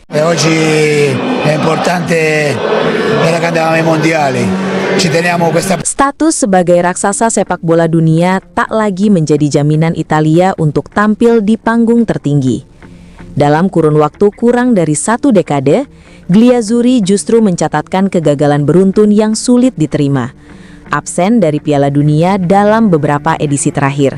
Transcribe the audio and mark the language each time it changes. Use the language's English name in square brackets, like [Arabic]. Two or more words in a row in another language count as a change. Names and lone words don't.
[Italian] Oggi è importante per andare ai mondiali. Ci teniamo questa. [Indonesian] Status sebagai raksasa sepak bola dunia tak lagi menjadi jaminan Italia untuk tampil di panggung tertinggi. Dalam kurun waktu kurang dari 1 dekade, Gliazzurri justru mencatatkan kegagalan beruntun yang sulit diterima. Absen dari Piala Dunia dalam beberapa edisi terakhir.